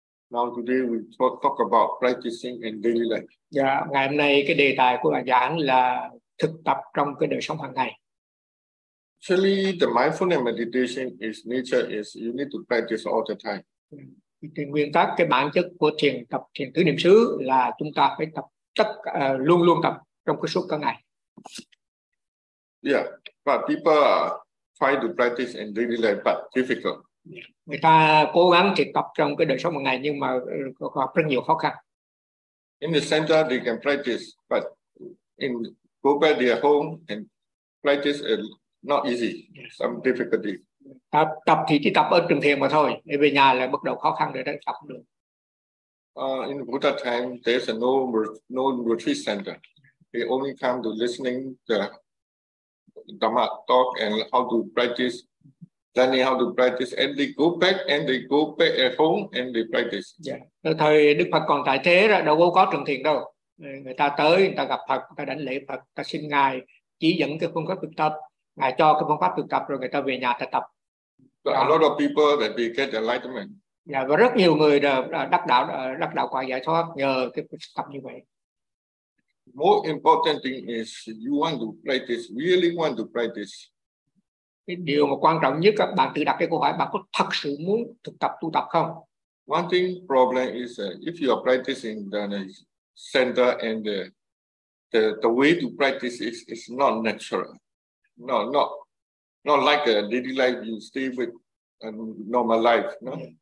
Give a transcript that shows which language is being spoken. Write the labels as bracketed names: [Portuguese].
[English] Now today we talk about practicing in daily life. [Vietnamese] Yeah, ngày hôm nay cái đề tài của bài giảng là thực tập trong cái đời sống hàng ngày. [English] Actually, the mindfulness meditation is nature is you need to practice all the time. [Vietnamese] Thì nguyên tắc cái bản chất của thiền tập thiền tứ niệm xứ là chúng ta phải tập tất luôn luôn tập trong cái suốt cả ngày. [English] Yeah, but people try to practice in daily life, but difficult. [Vietnamese] Người ta cố gắng thực tập trong cái đời sống hàng ngày nhưng mà gặp rất nhiều khó khăn. [English] In the center they can practice, but in go back their home and practice is not easy, some difficulty. [Vietnamese] Tập thì chỉ tập ở trường thiền mà thôi, đi về nhà là bắt đầu khó khăn để tập được. [English] In Buddha time there's no retreat center. They only come to listening the Dhamma talk and how to practice. Then they have to practice and they go back and they go back at home and they practice. Yeah. [Vietnamese] Thời Đức Phật còn tại thế ra đâu có trường thiền đâu. Người ta tới, người ta gặp Phật, người ta đảnh lễ Phật, ta xin Ngài chỉ dẫn cái phương pháp thực tập. Ngài cho cái phương pháp thực tập rồi người ta về nhà ta tập. [English] But a lot of people that they get enlightenment. [Vietnamese] Yeah, và rất nhiều người đắc đạo quả giải thoát nhờ cái tập như vậy. [English] More important thing is you want to practice, really want to practice. [Vietnamese] Cái điều mà quan trọng nhất các bạn tự đặt cái câu hỏi bạn có thật sự muốn thực tập tu tập không? [English] One thing problem is if you are practicing the center and the way to practice is not natural, not like a daily life you stay with a normal life, no?